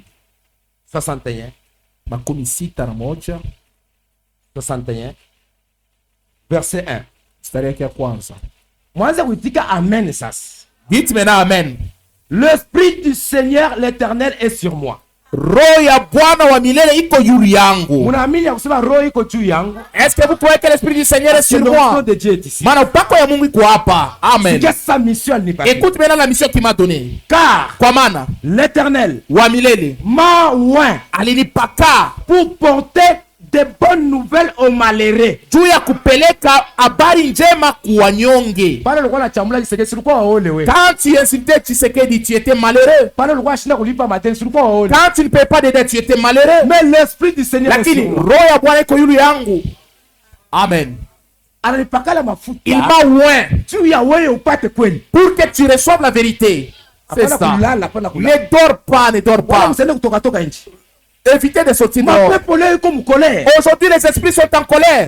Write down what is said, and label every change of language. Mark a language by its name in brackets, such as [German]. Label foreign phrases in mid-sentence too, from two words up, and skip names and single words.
[French] 61. 61. Verset 1. Dites maintenant Amen. L'Esprit du Seigneur l'Éternel est sur moi. [Swahili] Roho ya Bwana wa milele iko juu yangu. [French] Est-ce que vous croyez que l'Esprit du Seigneur est sur moi? [Swahili] Maana upako ya Mungu iko hapa. [French] Amen. Écoute maintenant la mission qu'il m'a donnée. Car [Swahili] kwa maana [French] l'Éternel [Swahili] wa milele [French] m'a oint [Swahili] alinipaka [French] pour porter de bonnes nouvelles aux malheureux. [Swahili] Juu ya kupeleka habari njema kwa wanyonge. [French] Quand tu insultais Tshisekedi, tu étais malheureux. Quand tu ne payes pas de dettes, tu étais malheureux. Mais l'Esprit du Seigneur est sur moi. [Swahili] Roho ya Bwana iko juu yangu. [French] Amen. Il m'a oint pour que tu reçoives la vérité. C'est ça. Ne dors pas, ne dors pas. Évitez de sortir dehors. Aujourd'hui, les esprits sont en colère.